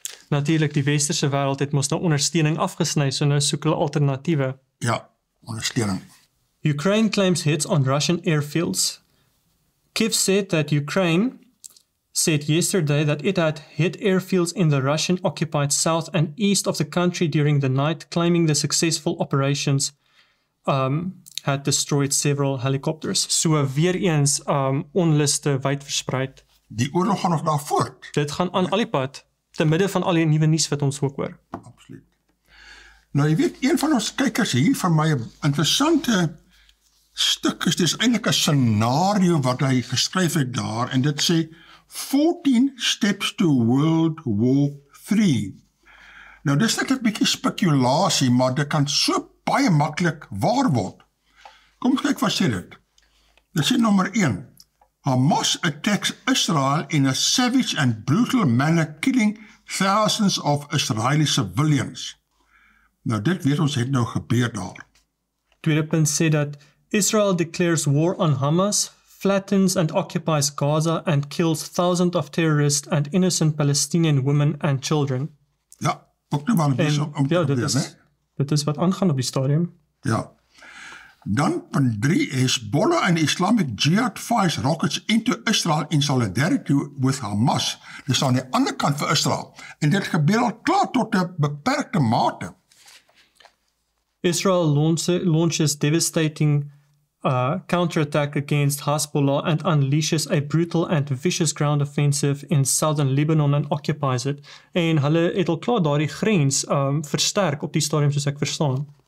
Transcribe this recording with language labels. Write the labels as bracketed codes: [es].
[af] Natuurlik, die westerse wêreld het mos nou ondersteuning afgesny, so nou soek hulle alternatiewe. Ja, ondersteuning. [en] Ukraine claims hits on Russian airfields. Kyiv said that Ukraine said yesterday that it had hit airfields in the Russian-occupied south and east of the country during the night, claiming the successful operations had destroyed several helicopters. [af] So weer eens onluste wyd verspreid. Die oorlog gaan nog daar voort. Dit gaan aan al die pad, te midde van al die nuwe nuus wat ons ook hoor. Absoluut. Nou jy weet, een van ons kykers hier vir my 'n interessante stuk is, dis eintlik 'n scenario wat hy geskryf het daar, en dit sê [en] 14 steps to World War III. [af] Nou dis net 'n bietjie spekulasie, maar dit kan so baie maklik waar word. Kom kyk wat sê dit. Dit sê nommer 1. [en] Hamas attacks Israel in a savage and brutal manner, killing thousands of Israeli civilians. [af] Nou dit weet ons het nou gebeur daar. Tweede punt sê dat [en] Israel declares war on Hamas, flattens and occupies Gaza and kills thousands of terrorists and innocent Palestinian women and children. [af] Ja, ook nou wel om dit is wat aangaan op die stadium. Ja. Dan punt 3, [en] Hezbollah and Islamic Jihad fires rockets into Israel in solidarity with Hamas. [af] Dis aan die ander kant vir Israel. En dit gebeur al klaar tot 'n beperkte mate. [en] Israel launches devastating counterattack against Hezbollah and unleashes a brutal and vicious ground offensive in southern Lebanon and occupies it. [af] En hulle het al klaar daardie grens versterk op die stadium soos ek verstaan.